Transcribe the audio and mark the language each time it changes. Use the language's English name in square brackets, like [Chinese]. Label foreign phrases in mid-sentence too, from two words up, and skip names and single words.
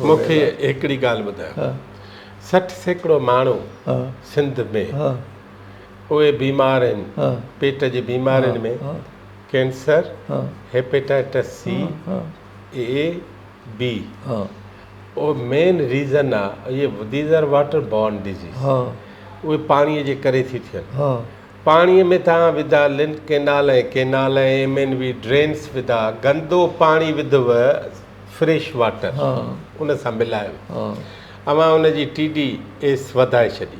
[Sindhi] मूंखे हिकिड़ी ॻाल्हि ॿुधायो, 60% माण्हू सिंध में उहे बीमार आहिनि, पेट जी बीमारियुनि में कैंसर, हेपेटाइटिस C, A, B, उहो [English] main reason [Sindhi] आहे इहे [English] these are water borne disease. [Sindhi] उहे पाणीअ जे करे थी थियनि। पाणीअ में तव्हां विधा केनाल ऐं MNV ड्रेन्स विधा, गंदो पाणी विधव, [English] fresh water [Sindhi] उन सां मिलायो, अवां उनजी TDS वधाए छॾी।